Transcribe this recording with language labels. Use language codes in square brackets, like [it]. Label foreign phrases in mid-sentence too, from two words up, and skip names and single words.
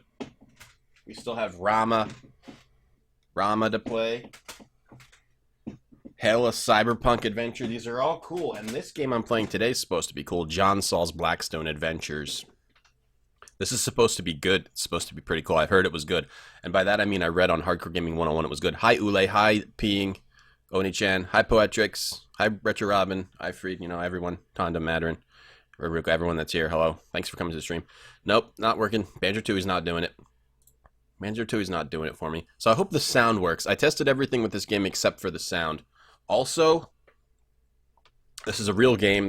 [en] We still have Rama to play. Hell, a cyberpunk adventure. These are all cool. And this game I'm playing today is supposed to be cool. John Saul's Blackstone Adventures. This is supposed to be good. It's supposed to be pretty cool. I've heard it was good. And by that I mean I read on Hardcore Gaming 101 it was good. Hi, Ule. Hi, Peeing. Oni-chan. Hi, Poetrix. Hi, Retro Robin. Hi, Freed. You know, everyone. Tonda, Matarin. Everyone that's here. Hello. Thanks for coming to the stream. Nope, not working. Banjo 2 is not doing it. Banjo 2 is not doing it for me. So I hope the sound works. I tested everything with this game except for the sound. Also, this is a real game.